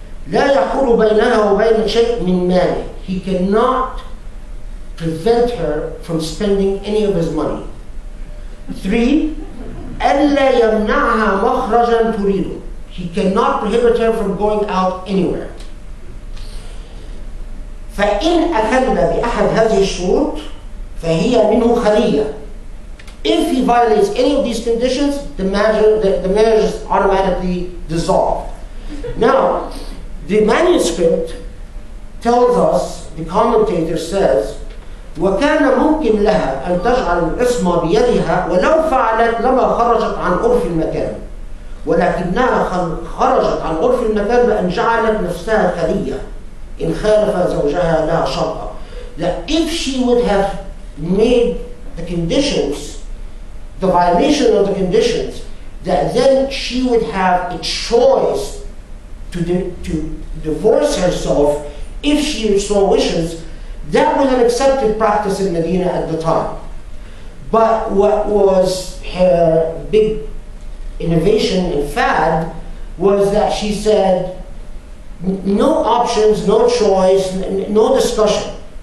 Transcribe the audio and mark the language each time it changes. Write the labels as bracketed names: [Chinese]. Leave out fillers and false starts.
[Arabic] لا يحول بينها وبين شيء من ماله, [English] he cannot prevent her from spending any of his money. 3. [Arabic] ألا يمنعها مخرجا تريده, [English] he cannot prohibit her from going out anywhere. [Arabic] فإن أخل بأحد هذه الشروط فهي منه خلية. [English] If he violates any of these conditions, the marriage is automatically dissolved. Now, the manuscript tells us, the commentator says, [Arabic] وكان ممكن لها أن تجعل العصمة بيدها ولو فعلت لما خرجت عن عرف المكان، ولكنها خرجت عن عرف المكان بأن جعلت نفسها خلية إن خالف زوجها لها شرطا. [English] That if she would have made the conditions, the violation of the conditions, that then she would have a choice to divorce herself if she so wishes. That was an accepted practice in Medina at the time. But what was her big innovation and fad was that she said, no options, no choice, no discussion.